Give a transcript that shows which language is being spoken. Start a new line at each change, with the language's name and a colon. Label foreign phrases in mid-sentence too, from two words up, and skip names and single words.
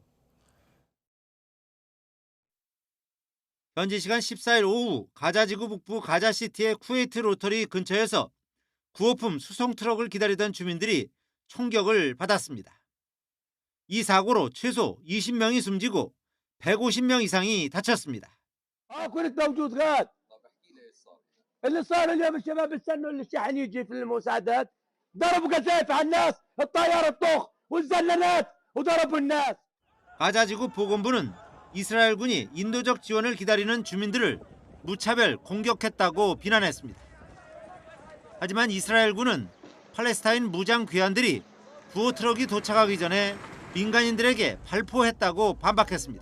Korean: 현지 시간 14일 오후 가자지구 북부 가자시티의 쿠웨이트 로터리 근처에서 구호품 수송 트럭을 기다리던 주민들이 총격을 받았습니다. 이 사고로 최소 20명이 숨지고 150명 이상이 다쳤습니다.
Arabic: اللي صار اليوم الشباب استنوا الشحن يجي في المساعدات ضربوا قذائف على الناس الطياره الطوخ والزلنات وضربوا الناس.
Korean: 가자지구 보건부는 이스라엘군이 인도적 지원을 기다리는 주민들을 무차별 공격했다고 비난했습니다. 하지만 이스라엘군은 팔레스타인 무장 괴한들이 구호 트럭이 도착하기 전에 민간인들에게 발포했다고 반박했습니다.